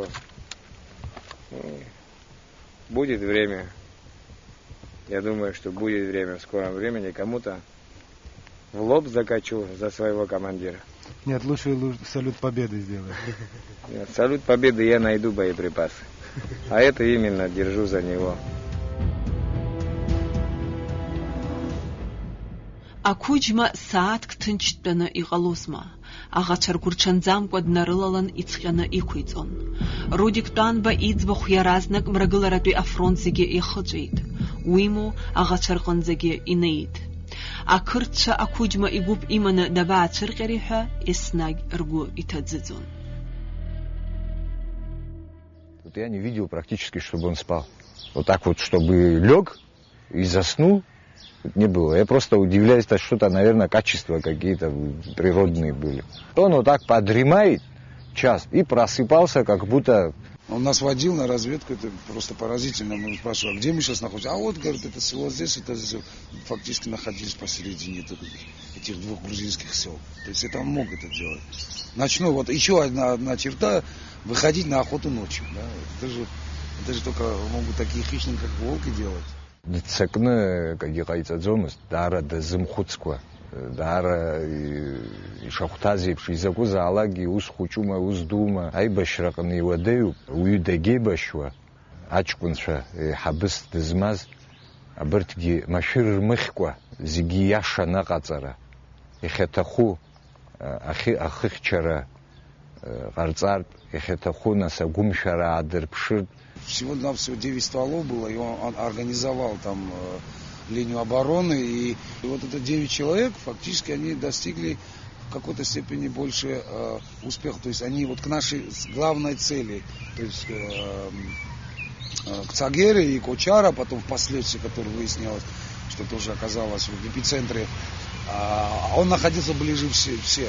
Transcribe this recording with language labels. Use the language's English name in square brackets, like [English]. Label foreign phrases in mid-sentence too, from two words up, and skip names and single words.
[Russian] И будет время, я думаю, что будет время в скором времени кому-то в лоб закачу за своего командира. Нет, лучше салют победы сделай. Нет, салют победы я найду боеприпасы. А это именно держу за него. [Abkhazian] Акуджма сааҭк ҭынчтәаны иҟалозма, аӷацәа ргәырҽанӡамкәа днарылалан иҵҟьаны иқәиҵон. Рудик Тәанба иӡбахә иаразнак мрагыларатәи афронт зегьы ихыҵәеит. Уимоу аӷацәа рҟынӡагьы инеит. Ақырҭцәа Акуџьма игәыԥ иманы дабаацәырҟьари ҳәа еснагь ргәы иҭаӡыӡон. [Russian] Я не видел практически, чтобы он спал. Вот так вот, чтобы лег и заснул, не было. Я просто удивляюсь, что что-то, наверное, качества какие-то природные были. Он вот так подремает час и просыпался, как будто... Он нас водил на разведку, это просто поразительно. Мы спрашивали, а где мы сейчас находимся? А вот, говорит, это село здесь, это здесь. Фактически находились посередине этих двух грузинских сел. То есть это он мог это делать. Ночной, вот еще одна черта, выходить на охоту ночью. Да? Это же только могут такие хищники, как волки, делать. [Abkhazian] Цекны, как иҟаиҵаӡомызт, даара дазымхәыцкәа, даара ишахәҭаз изакәызаалакгьы ус хәыҷума, ус дума, аибашьраҟны иуадаҩуп, уаҩы дагьеибашьуа, аҷкәынцәа ҳабыс дызмаз, абырҭгьы машәыр рмыхькәа, зегьы иашан аҟаҵара, ихьаҭаху ахыхьчара ҟарҵартә, ихьаҭаху нас агәымшәара аадырԥшыртә. [Russian] Всего-навсего 9 стволов было, и он организовал там линию обороны, и вот это 9 человек, фактически они достигли в какой-то степени больше успеха. То есть они вот к нашей главной цели, то есть к Цагере и Кочара, потом впоследствии, которое выяснилось, что тоже оказалось в эпицентре, он находился ближе все.